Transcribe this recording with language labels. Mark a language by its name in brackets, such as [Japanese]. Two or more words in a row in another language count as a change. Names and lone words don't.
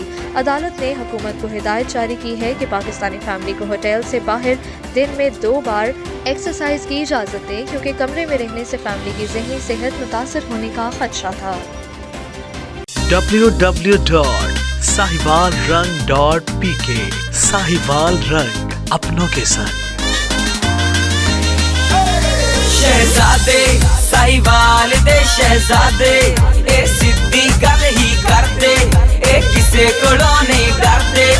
[Urdu] عدالت نے حکومت کو ہدایت جاری کی ہے کہ پاکستانی فیملی کو ہوٹل سے باہر دن میں 2 بار ایکسرسائز کی اجازت دے کیونکہ کمرے میں رہنے سے فیملی کی ذہنی صحت متاثر ہونے کا خدشہ تھا۔ www.sahiwalrang.pk ساہیوال رنگ اپنوں کے سنگ. [Punjabi] شہزادے ساہیوال دے شہزادے اے سدھی گل ہی کردے اے کسے کولوں نہیں ڈردے.